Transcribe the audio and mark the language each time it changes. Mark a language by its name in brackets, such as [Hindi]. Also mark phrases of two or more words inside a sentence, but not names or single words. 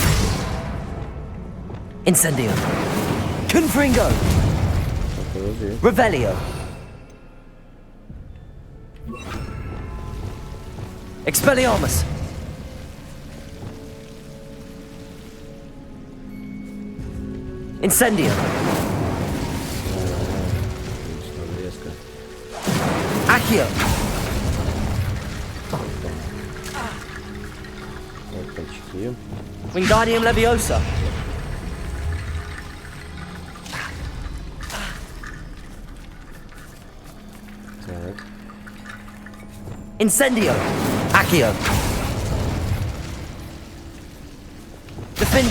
[Latin] Incendio. Confringo. [Russian] Так, подожди. [Latin] Revelio. Expelliarmus. Incendio. [Russian] Резко. [Latin] Accio. [Russian] Вот пальчики. [Latin] Wingardium Leviosa. [Russian] Так. [Latin] Incendio. Accio. Defendo.